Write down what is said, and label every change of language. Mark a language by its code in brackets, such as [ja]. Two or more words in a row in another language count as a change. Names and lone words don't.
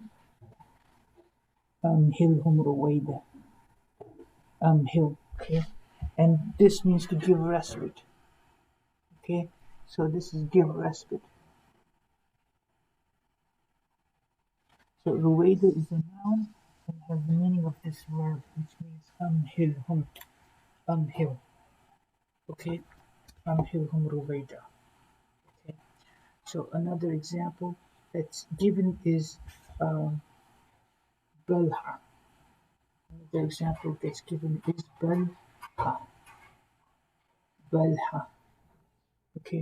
[ar] أمهلهم رويدا. أمهل. [en] Okay. And this means to give respite. Okay. So this is give respite. So Ruwaida is a noun and has the meaning of this word, which means Amhilhum. [ar] Amhil. Okay. أمهلهم رويدا. [en] Okay. So another example that's given is Balha. Another example that's given is Balha. Balha. Okay.